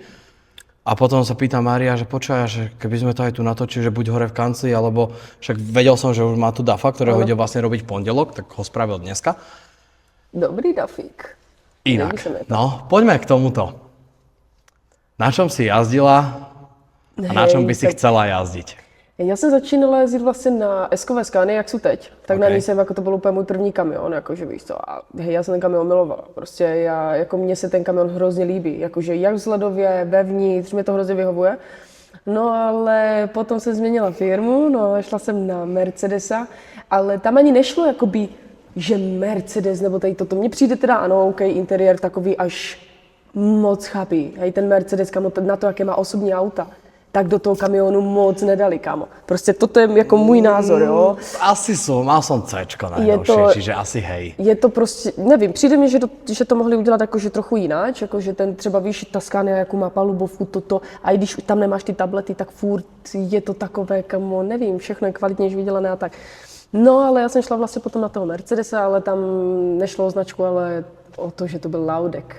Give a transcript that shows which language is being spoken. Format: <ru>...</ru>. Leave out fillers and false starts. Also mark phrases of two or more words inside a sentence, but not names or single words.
<sk>A potom sa pýta Mária, že počúva, že keby sme to aj tu natočili, že buď hore v kancli, alebo však vedel som, že už má tu Dafa, ktorého ide vlastne robiť v pondelok, tak ho spravil dneska. Dobrý Dafík. Inak, no, poďme k tomuto. Na čom si jazdila a na čom by si chcela jazdiť?</sk> <cs>Já jsem začínala jezdit vlastně na S-kové Scania, jak jsou teď. Tak na ní jsem, jako to byl úplně můj první kamion, jakože víš co. A hej, já jsem ten kamion milovala. Prostě mně se ten kamion hrozně líbí. Jakože jak vzhledově, vevnitř, mě to hrozně vyhovuje. No ale potom jsem změnila firmu, šla jsem na Mercedesa, ale tam ani nešlo jakoby že Mercedes nebo tady toto. Mně přijde teda, ano, OK, interiér takový až moc chabý. Hej, ten Mercedes, kamo, na to, jaké má osobní auta, tak do toho kamionu moc nedali, kamo. Prostě toto je jako můj názor, jo.</cs> <sk>Asi mal som Cčko najnovšie, čiže asi hej.</sk> <cs>Je to prostě, nevím, přijde mi, že to mohli udělat jakože trochu jináč, jakože ten třeba víš, ta Scania, jakou má palubovku, toto, a i když tam nemáš ty tablety, tak furt je to takové, kamo, nevím, všechno je kvalitnější vydělané a tak. No, ale já jsem šla vlastně potom na toho Mercedesa, ale tam nešlo o značku, ale o to, že to byl Laudek.</cs>